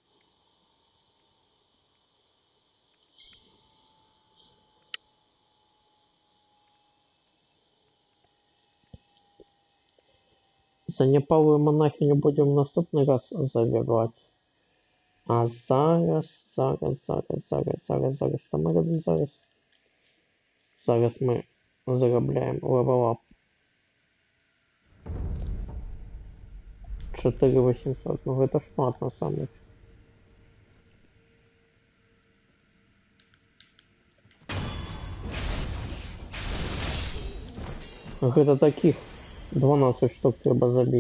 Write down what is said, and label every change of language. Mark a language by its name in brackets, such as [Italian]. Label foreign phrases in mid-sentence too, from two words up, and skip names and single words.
[Ukrainian] Занепалую монахиню будем в наступний раз забирати. А зараз, зараз ми заробляємо левелап. [Russian] 4800, ну это шмат на самом деле. Это таких 12 штук треба забить.